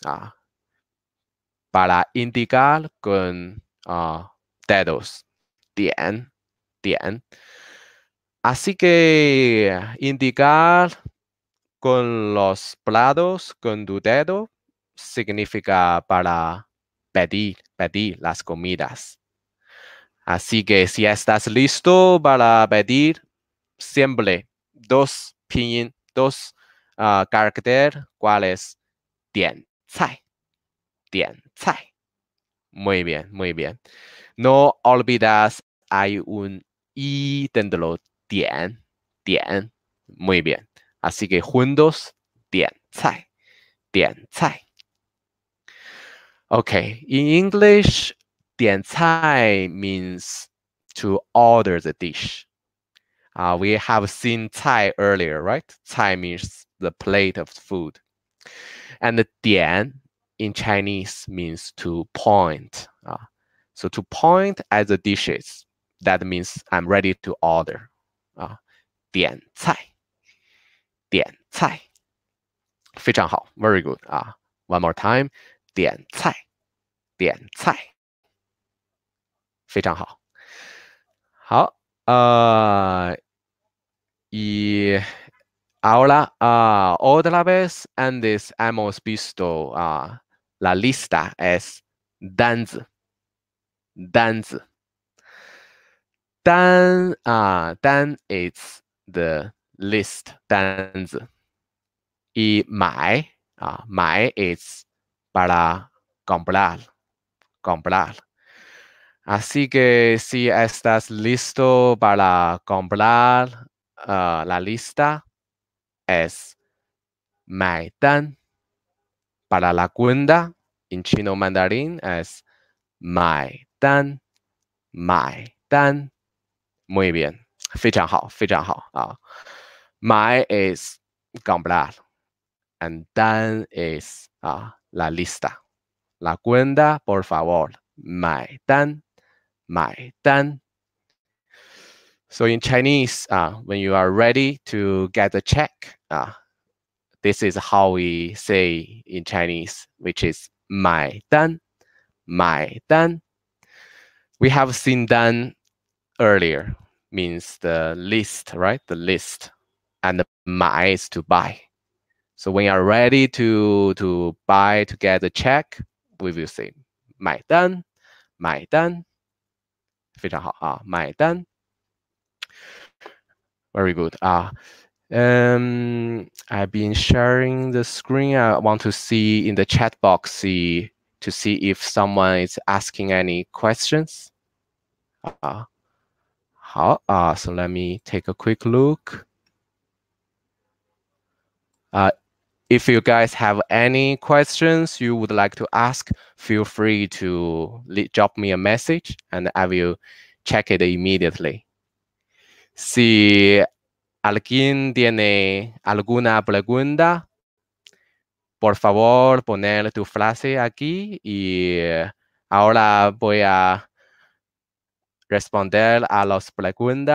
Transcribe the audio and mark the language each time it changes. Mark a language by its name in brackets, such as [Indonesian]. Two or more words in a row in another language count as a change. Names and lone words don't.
[Spanish] para indicar con dedos, 点。Así que indicar con los platos con tu dedo significa para pedir las comidas. Así que si estás listo para pedir, siempre dos pinyin, dos caracteres, ¿cuáles? [Chinese] 点菜，点菜。 [Spanish] Muy bien, muy bien. No olvidas, hay un i dentro, 点。Muy bien. Así que juntos, [Chinese] 点菜，点菜。 [English] Okay, in English, 点菜 means to order the dish. We have seen 菜 earlier, right? 菜 means the plate of food. And the 点 in Chinese means to point. So to point at the dishes, that means I'm ready to order. [Chinese] 点菜，点菜，非常好 [English] ，very good One more time，点菜，点菜，非常好。 [Spanish] 好 y ahora otra vez antes hemos visto la lista es [Chinese] 单子，单子。 [English] 单 is the list 单子。y 买 is [Spanish] para comprar. Así que si estás listo para comprar la lista es 买单 para la cuenta en chino mandarín es 买单 Muy bien. [Chinese] 非常好买 [English] is comprar and 单 is [Spanish] la lista. La cuenta, por favor. [English] 买单 So in Chinese, when you are ready to get the check, this is how we say in Chinese, which is 买单 We have seen 单 earlier, means the list, right? The list. And the 买 is to buy. So when you are ready to buy, to get the check, we will say [Chinese] 买单非常好买单 [English] Very good I've been sharing the screen. I want to see in the chat box to see if someone is asking any questions. So let me take a quick look. If you guys have any questions you would like to ask, feel free to drop me a message and I will check it immediately. [Spanish] Si alguien tiene alguna pregunta, por favor poner tu frase aquí y ahora voy a responder a las preguntas.